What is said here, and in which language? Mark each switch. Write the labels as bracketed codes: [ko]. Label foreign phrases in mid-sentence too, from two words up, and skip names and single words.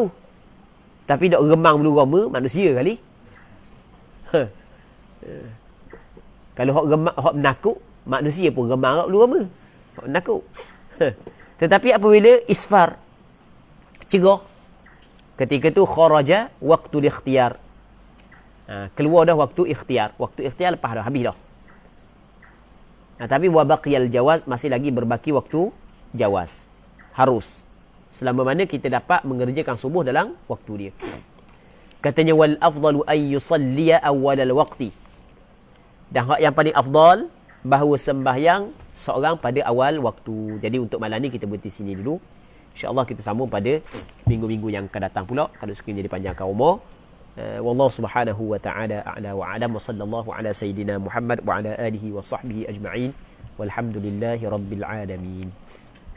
[ms] Tapi dok remang bulu roma, manusia kali. Kalau hak remang, hak menakut, manusia pun remang kat bulu roma. Hak menakut. Tetapi apabila isfar, cerah, ketika tu [ar] خرج وقت الاختيار. [ms] Keluar dah waktu ikhtiar. Waktu ikhtiar lepas dah, habis dah. [ar] Tapi وبقي الجواز, [ms] masih lagi berbaki waktu jawaz. Harus. Selama mana kita dapat mengerjakan subuh dalam waktu dia. [ar] Katanya والأفضل أن يصلي أول الوقت. [ms] Dan hak yang paling afdal, bahawa sembahyang seorang pada awal waktu. Jadi untuk malam ni kita berhenti sini dulu. InsyaAllah kita sambung pada minggu-minggu yang akan datang pula. Kalau sekiranya dipanjangkan umur. [ar] والله سبحانه وتعالى أعلى وأعلم وصلى الله على سيدنا محمد وعلى آله وصحبه أجمعين. والحمد لله رب العالمين.